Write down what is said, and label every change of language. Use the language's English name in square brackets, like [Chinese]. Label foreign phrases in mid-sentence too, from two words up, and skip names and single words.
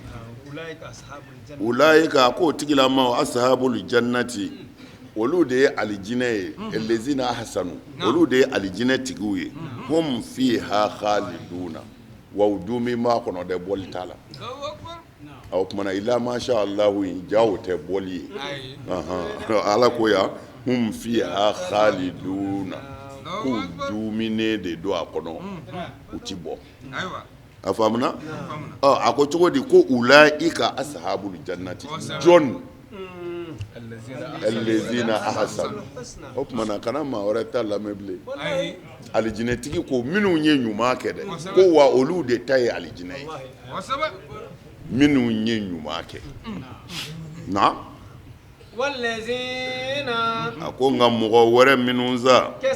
[Bambara] ulayika ko tigilama [Arabic] أصحاب الجنة [Bambara] olu de ye alijinɛ ye [Arabic] الذين أحسنوا [Bambara] olu de ye alijinɛ tigiw ye [Arabic] هم فيها خالدون [Bambara] wa udumi ma kɔnɔ dɛ bɔli t'a la o kumana ila [Arabic] ما شاء الله [Bambara] jawo tɛ bɔli ye ala ko ya [Arabic] هم فيها خالدون [Bambara] k'u duminen de don a kɔnɔ u ti bɔ a faamuna a ko cogo di ko [Arabic] أولئك أصحاب الجنة [Bambara] jɔn [Arabic] الذين أحسنوا [Bambara] o kumana kana maa wɛrɛ ta lamɛn bilen alijinɛtigi ko minnu ye ɲuman kɛ dɛ ko wa olu de ta ye alijinɛ ye minnu ye ɲuman kɛ na a ko nka mɔgɔ wɛrɛ minnu sa